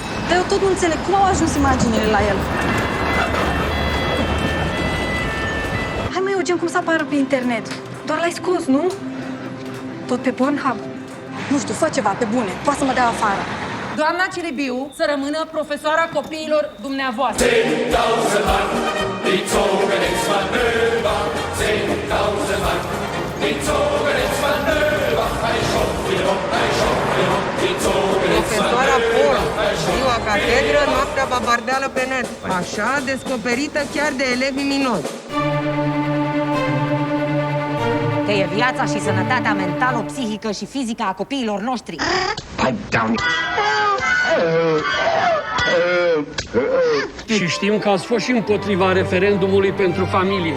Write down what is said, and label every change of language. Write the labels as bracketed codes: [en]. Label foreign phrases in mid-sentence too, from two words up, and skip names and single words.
[ro] Dar eu tot nu înțeleg cum au ajuns imaginile la el. Hai mă, Eugen, cum să apară pe internet? Doar l-ai scos, nu? Tot pe Pornhub? Nu știu, fă ceva, pe bune. Poate să mă dea afară. Doamna Celebiu să rămână profesoara copiilor dumneavoastră. [de] 10.000 Mann, die zogen ins Manöver. 10.000 Mann, die zogen ins Manöver. Ein Schock, die zogen ins [ro] Profesoara Pol, [de] Manöver. [ro] ziua catedră, noaptea babardeală pe net. Așa, descoperită chiar de elevii minori. Că e viața și sănătatea mentală, psihică și fizică a copiilor noștri. Și știm că ați fost și împotriva referendumului pentru familie.